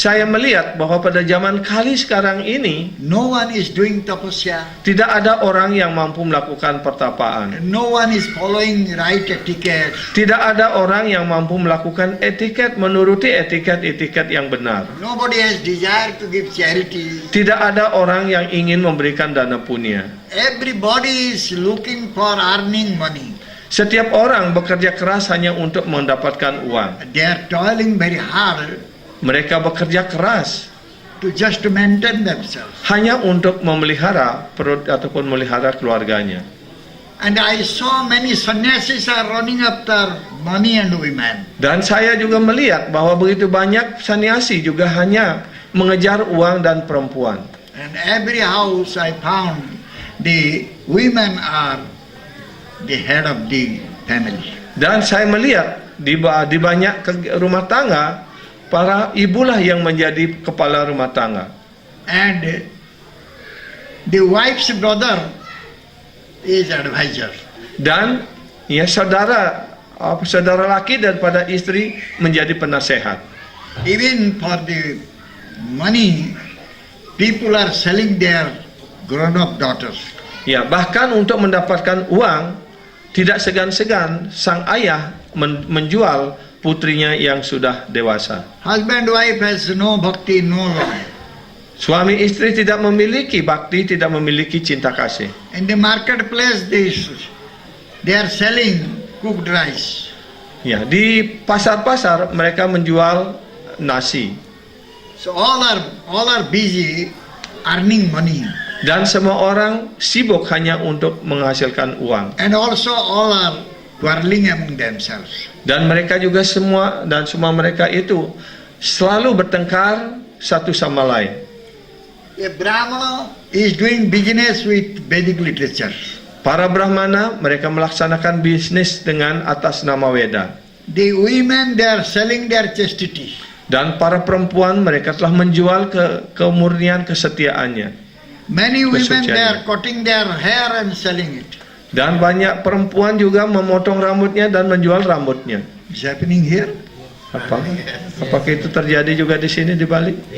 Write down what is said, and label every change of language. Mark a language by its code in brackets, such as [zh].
[id] Saya melihat bahwa pada zaman Kali sekarang ini [en] no one is doing tapasya. [id] tidak ada orang yang mampu melakukan pertapaan. [en] No one is following right etiquette. [id] Tidak ada orang yang mampu melakukan etiket, menuruti etiket-etiket yang benar. [en] Nobody has desire to give charity. [id] Tidak ada orang yang ingin memberikan dana punya. [en] Everybody is looking for earning money. [id] Setiap orang bekerja keras hanya untuk mendapatkan uang. [en] They are toiling very hard [id] Mereka bekerja keras [en] to just maintain themselves. [id] hanya untuk memelihara perut ataupun memelihara keluarganya. [en] And I saw many sannyasis are running after money and women. [id] Dan saya juga melihat bahwa begitu banyak sannyasi juga hanya mengejar uang dan perempuan. [en] And every house I found the women are the head of the family. [id] Dan saya melihat di banyak rumah tangga, para ibulah yang menjadi kepala rumah tangga. [en] And the wife's brother is advisor. [id] Dan ya saudara laki daripada istri menjadi penasehat. [en] Even for the money, people are selling their grown-up daughters. [id] Ya, bahkan untuk mendapatkan uang, tidak segan-segan sang ayah menjual putrinya yang sudah dewasa. [en] Husband wife has no bhakti, no love. [id] Suami istri tidak memiliki bakti, tidak memiliki cinta kasih. [en] In the marketplace, they are selling cooked rice. [id] Ya, di pasar-pasar mereka menjual nasi. [en] So all are busy earning money. [id] Dan semua orang sibuk hanya untuk menghasilkan uang. [en] And also all are quarreling among themselves. [id] Dan mereka juga semua mereka itu selalu bertengkar satu sama lain. [en] A Brahmana is doing business with Vedic literature. [id] Para Brahmana mereka melaksanakan bisnis dengan atas nama Weda. [en] The women, they are selling their chastity. [id] Dan para perempuan mereka telah menjual kemurnian kesetiaannya. [en] Many women, they are cutting their hair and selling it. [id] Dan banyak perempuan juga memotong rambutnya dan menjual rambutnya. [en] It's happening here. [id] Apakah itu terjadi juga di sini di Bali?